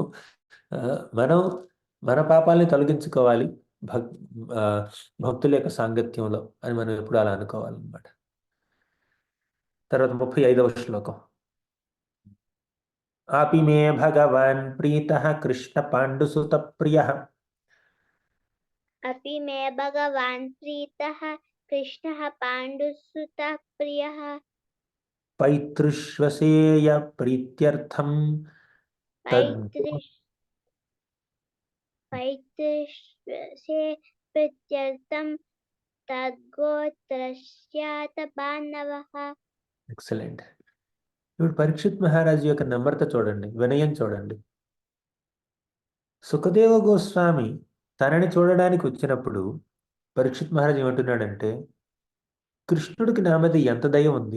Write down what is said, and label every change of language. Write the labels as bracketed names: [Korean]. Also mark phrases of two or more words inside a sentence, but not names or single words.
[Telugu] మనం మన పాపాలని తొలగించుకోవాలి భక్తుల యొక్క సాంగత్యంలో అని మనం ఎప్పుడు అలా అనుకోవాలన్నమాట. తర్వాత 35వ శ్లోకం. [Sanskrit] ఆపి మే భగవాన్ ప్రీతః కృష్ణ పాండుసుత ప్రియః. अपि मे भगवान् प्रीतः कृष्णः पाण्डुसुतः प्रियः. पैतृष्वसेय प्रीत्यर्थं पैतृष्वसे प्रीत्यर्थं तद्गोत्रस्याత బాంధవః. [Telugu] ఎక్సలెంట్. ఇప్పుడు పరీక్షిత్ మహారాజు యొక్క నమ్రత చూడండి, వినయం చూడండి. సుఖదేవ గోస్వామి తనని చూడడానికి వచ్చినప్పుడు పరీక్షిత్ మహారాజు ఏమంటున్నాడంటే, కృష్ణుడికి నా మీద ఎంత దయ ఉంది.